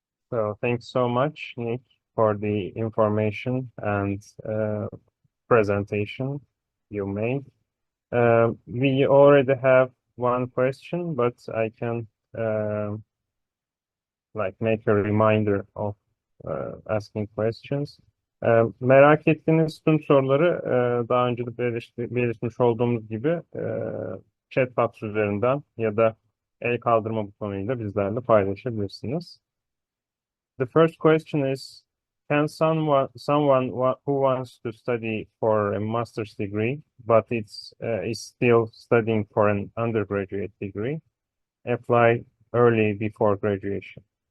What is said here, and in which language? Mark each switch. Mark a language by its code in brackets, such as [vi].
[en] So thanks so much, Nick, for the information and presentation you made. We already have one question, but I can make a reminder of asking questions. [tr] Merak ettiğiniz tüm soruları daha önce de belirtmiş olduğumuz gibi chat box üzerinden ya da el kaldırma butonuyla bizlerle paylaşabilirsiniz. [en] The first question is, can someone who wants to study for a master's degree but is still studying for an undergraduate degree apply early before graduation?